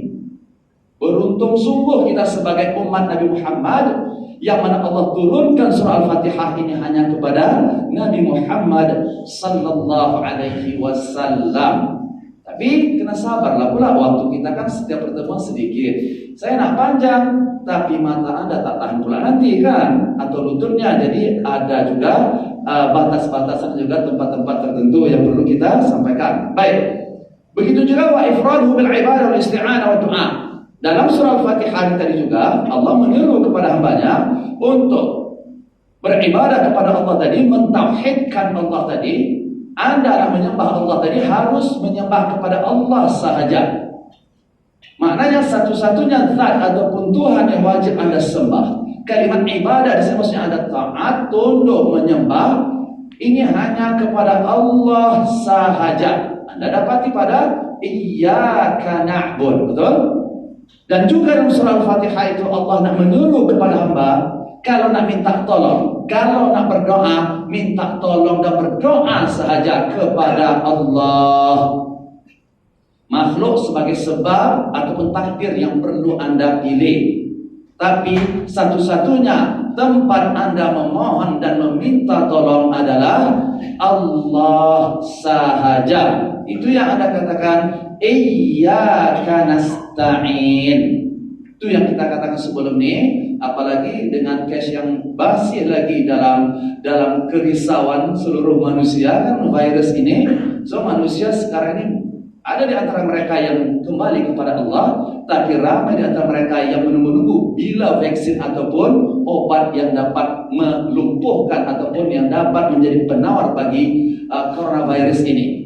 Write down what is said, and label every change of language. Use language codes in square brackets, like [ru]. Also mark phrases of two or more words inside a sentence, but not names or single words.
[ms] Beruntung sungguh kita sebagai umat Nabi Muhammad yang mana Allah turunkan surah Al-Fatihah ini hanya kepada Nabi Muhammad [ar] صلى الله عليه وسلم. [ms] Tapi kena sabarlah pula, waktu kita kan setiap pertemuan sedikit. Saya nak panjang, tapi mata Anda tak tahan pula nanti kan, atau lututnya. Jadi ada juga batas-batasan juga tempat-tempat tertentu yang perlu kita sampaikan. Baik. Begitu juga [ar] وإفراده بالعبادة والاستعانة والدعاء. [ms] Dalam surah Al-Fatihah tadi juga Allah menyeru kepada hambanya untuk beribadah kepada Allah tadi, mentauhidkan Allah tadi. Anda menyembah Allah tadi harus menyembah kepada Allah sahaja. Maknanya satu-satunya zat ataupun Tuhan yang wajib Anda sembah. Kalimat ibadah di sini maksudnya ada taat, tunduk, menyembah. Ini hanya kepada Allah sahaja. Anda dapati pada [ar] إياك نعبد, [ms] betul? Dan juga dalam surah Al-Fatihah itu Allah nak menyuruh kepada hamba, kalau nak minta tolong, kalau nak berdoa, minta tolong dan berdoa sahaja kepada Allah. Makhluk sebagai sebab ataupun takdir yang perlu Anda pilih. Tapi satu-satunya tempat Anda memohon dan meminta tolong adalah Allah sahaja. Itu yang Anda katakan [ar] إياك نستعين. [ms] Itu yang kita katakan sebelum ini. Apalagi dengan case yang masih lagi dalam kerisauan seluruh manusia kan virus ini. So manusia sekarang ini ada di antara mereka yang kembali kepada Allah, tapi ramai di antara mereka yang menunggu bila vaksin ataupun obat yang dapat melumpuhkan ataupun yang dapat menjadi penawar bagi coronavirus ini.